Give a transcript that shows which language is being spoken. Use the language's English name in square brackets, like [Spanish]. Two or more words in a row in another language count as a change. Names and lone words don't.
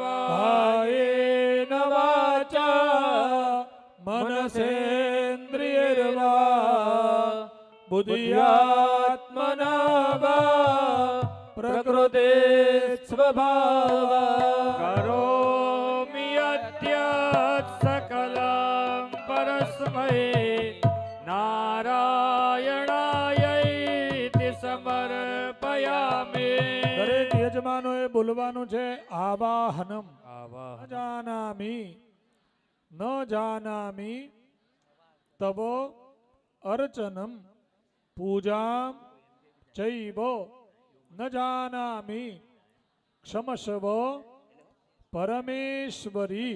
[Sanskrit] कायेन वाचा मनसेन्द्रियैर्वा बुद्ध्यात्मना वा प्रकृते स्वभाव करोमि अद्य सकलं परस्मै नारायणायैति समर्पयामि [Gujarati] દરેક યજમાનોએ બોલવાનું છે [Sanskrit] आवाहनं न जानामि तव अर्चनं पूजां चैव न जानामि क्षमस्व परमेश्वरि.